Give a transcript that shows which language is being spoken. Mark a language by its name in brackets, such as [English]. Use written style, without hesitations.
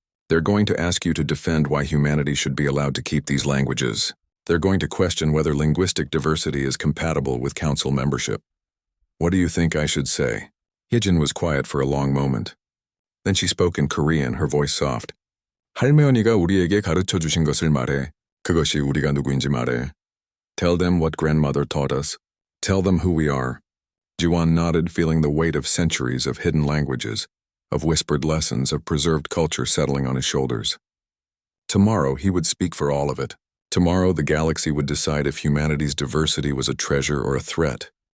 [English] They're going to ask you to defend why humanity should be allowed to keep these languages. They're going to question whether linguistic diversity is compatible with council membership. What do you think I should say? Hyejin was quiet for a long moment. Then she spoke in Korean, her voice soft. [Korean] 할머니가 우리에게 가르쳐 주신 것을 말해. 그것이 우리가 누구인지 말해. [English] Tell them what grandmother taught us. Tell them who we are. Jiwan nodded, feeling the weight of centuries of hidden languages, of whispered lessons, of preserved culture settling on his shoulders. Tomorrow he would speak for all of it. Tomorrow the galaxy would decide if humanity's diversity was a treasure or a threat.